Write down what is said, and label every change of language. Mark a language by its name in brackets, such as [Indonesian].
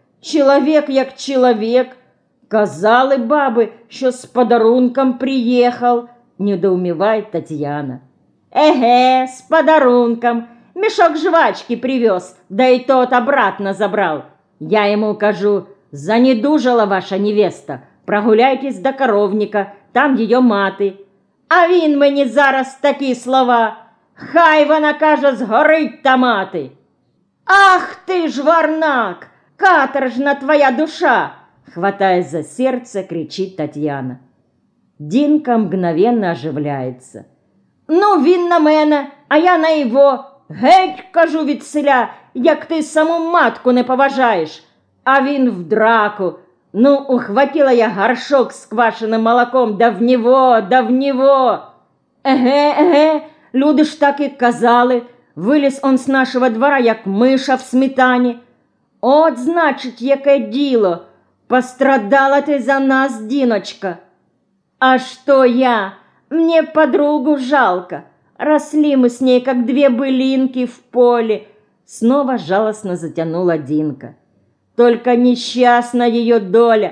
[Russian] Человек, як человек! Казали бабы, что с подарунком приехал», — недоумевает Татьяна. «Эге, с подарунком. Мешок жвачки привез, да и тот обратно забрал. Я ему кажу: занедужала ваша невеста, прогуляйтесь до коровника, там ее маты. [Ukrainian] А він мені зараз такі слова: хай вона, каже, згорить та мати. Ах ти ж варнак, каторжна твоя душа!» — [Russian] хватаясь за сердце, кричит Татьяна. Динка мгновенно оживляется. [Ukrainian] «Ну, він на мене, а я на его. Геть, кажу, від селя, як ти саму матку не поважаєш. А він в драку. Ну, ухватила я горшок з квашеним молоком, [Russian] да в него, да в него. [Ukrainian] Еге, еге, люди ж так і казали. Виліз он з нашого двора, як миша в сметані. От, значить, яке діло. [Russian] Пострадала ты за нас, Диночка. А что я? Мне подругу жалко. Росли мы с ней, как две былинки в поле», — снова жалостно затянула Динка. Только несчастна ее доля.